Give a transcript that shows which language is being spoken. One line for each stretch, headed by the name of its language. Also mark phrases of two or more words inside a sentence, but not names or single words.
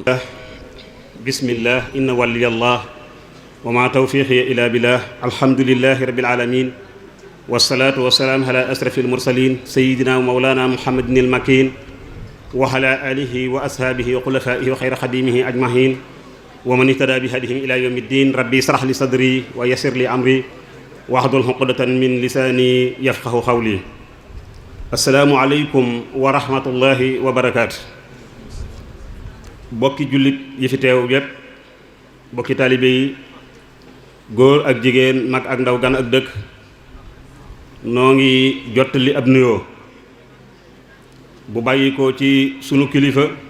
Arabic: بسم الله إن ولي الله وما توفيقي إلا بالله الحمد لله رب العالمين والصلاة والسلام على أشرف المرسلين سيدنا ومولانا محمد المكين وعلى آله وأصحابه وخلفائه وخير خديمه أجمعين ومن اهتدى بهديهم إلى يوم الدين ربي اشرح لي صدري ويسر لي أمري واحلل عقدة من لساني يفقه قولي السلام عليكم ورحمة الله وبركاته
Wolof: bokki jullit yi fi teew yépp bokki taalibe yi góor ak jigéen mag ak ndaw gan ak dëkk noo ngi jottali ab nuyoo bu bàyyi ko ci sunu kilifa